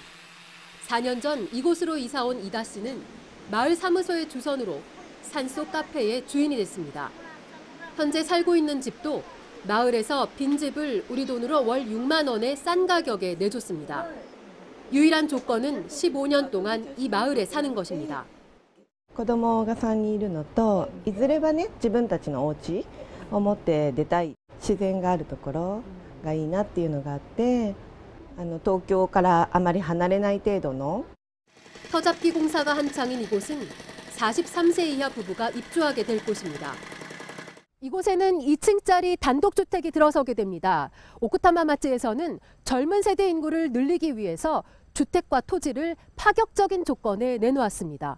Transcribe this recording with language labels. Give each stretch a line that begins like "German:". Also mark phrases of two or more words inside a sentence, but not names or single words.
Korean: 4년 전 이곳으로 이사 온 이다 씨는 마을 사무소의 주선으로 산속 카페의 주인이 됐습니다. 현재 살고 있는 집도 마을에서 빈집을 우리 돈으로 월 6만 원의 싼 가격에 내줬습니다. 유일한 조건은 15년 동안 이 마을에 사는 것입니다.
Japanese: 子供が3人いるのと、いずれはね、自分たちのお家を持って出たい、自然があるところがいいなっていうのがあって、東京からあまり離れない程度の
Korean: 터잡기 공사가 한창인 이곳은 43세 이하 부부가 입주하게 될 곳입니다. 이곳에는 2층짜리 단독주택이 들어서게 됩니다. 오쿠타마 마츠에서는 젊은 세대 인구를 늘리기 위해서 주택과 토지를 파격적인 조건에 내놓았습니다.